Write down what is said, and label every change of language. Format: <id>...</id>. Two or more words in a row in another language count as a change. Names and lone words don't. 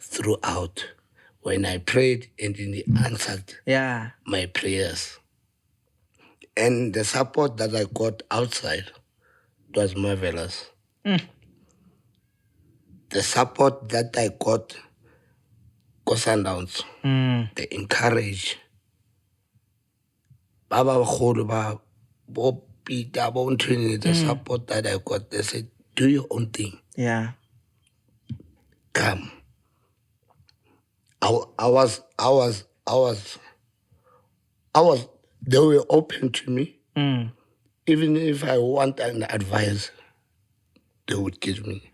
<en>When I prayed, and then he answered my prayers. And the support that I got outside was marvelous. The support that I got Sundowns, they encourage.</en> <st>Baba Kholo ba bo Peter bo Ntwini,</st> <en>the support that I got, they said, do your own thing. Yeah. Come. I was, they were open to me. Even if I want an advice, they would give me.</en>